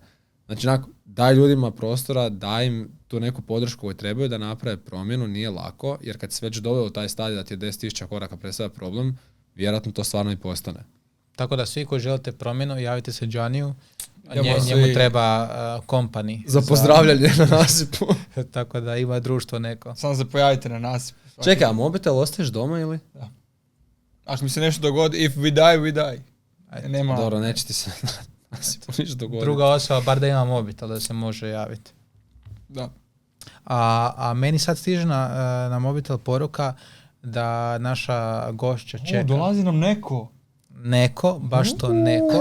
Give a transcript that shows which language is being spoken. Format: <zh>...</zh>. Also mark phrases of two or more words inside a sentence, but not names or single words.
<hr>Znači, daj ljudima prostora, daj im tu neku podršku koju trebaju da naprave promjenu, nije lako, jer kad se već doveo u taj stadij da ti je 10.000 koraka predstavlja problem, vjerojatno to stvarno i postane. Tako da svi koji želite promjenu, javite se Gianniju, njemu treba company. Za pozdravljanje na nasipu. Tako da ima društvo neko. Samo se pojavite na nasipu. Čekaj, a mobitel ostaješ doma ili? Da. Ako mi se nešto dogodi,</hr> <en>if we die, we die.</en> <hr>Nema... Dobro, neće ti se ništa dogoditi. Druga osoba, bar da ima mobitel da se može javiti. Da. A meni sad stiže na mobitel poruka da naša gošća čeka. Dolazi nam neko. Neko, baš to neko.</hr>